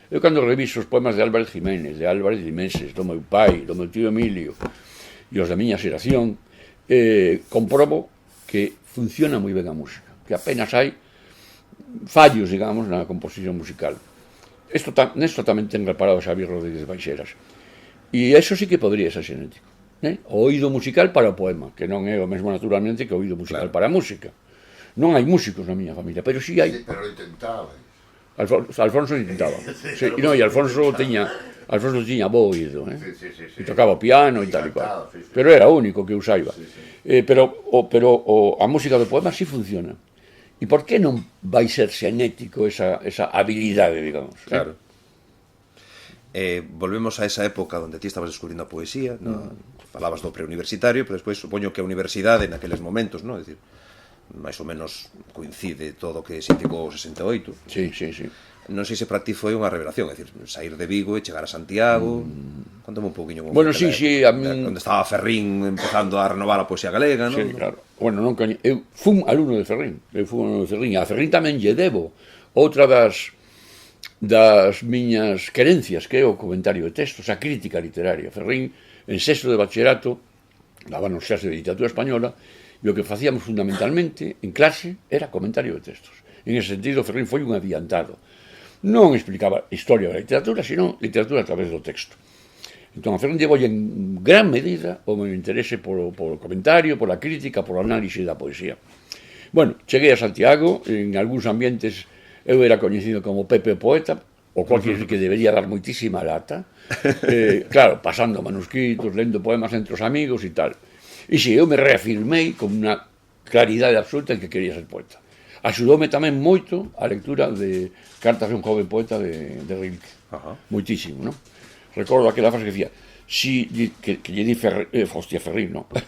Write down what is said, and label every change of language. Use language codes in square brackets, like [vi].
[gl] Eu cando reviso os poemas de Álvarez Jiménez, de Álvarez Limeses, do meu pai, do meu tío Emilio e os da miña xeración, comprobo que funciona moi ben a música, que apenas hai fallos, digamos, na composición musical. Nesto tamén ten reparado Xavier Rodríguez Baixeras. E iso sí que podría ser xenético. O oído musical para o poema, que non é o mesmo naturalmente que o oído musical para a música. Non hai músicos na miña familia, pero sí hai... [es] Sí, pero lo intentaba. [gl] Alfonso intentaba. Sí, no, e Alfonso tiña bo oído, e tocaba o piano e tal e cual. Pero era o único que eu saiba. Pero a música do poema sí funciona. E por que non vai ser xenético esa habilidade, digamos? Claro. Volvemos a esa época onde ti estabas descubrindo a poesía, falabas do preuniversitario, pero despois supoño que a universidade naqueles momentos, non? É dicir, máis ou menos coincide todo o que se indicou o 68. Sí. Non sei se para ti foi unha revelación, é dicir, sair de Vigo e chegar a Santiago. Contame un pouquiño. Bueno, sí, a min... Onde estaba Ferrín empezando a renovar a poesía galega, non? Sí, claro. Bueno, non coño... Eu fui alumno de Ferrín. A Ferrín tamén lle debo outra das miñas querencias, que é o comentario de textos, a crítica literaria. Ferrín, en sexto de bachillerato, dábanos xas de literatura española, e o que facíamos fundamentalmente en clase era comentario de textos. En ese sentido, Ferrín foi un adiantado. Non explicaba historia da literatura, sino literatura a través do texto. Entón, a Ferrín llevo en gran medida o meu interese polo comentario, pola crítica, polo análise da poesía. Bueno, cheguei a Santiago, en algúns ambientes eu era coñecido como Pepe Poeta, o cual quiere decir que debería dar moitísima lata, claro, pasando manuscritos, lendo poemas entre os amigos e tal. E si, eu me reafirmei con unha claridade absoluta en que quería ser poeta. Axudoume tamén moito a lectura de Cartas de un joven poeta de Rilke. Moitísimo, non? Recordo aquela frase que decía, que lle di Ferrín, non?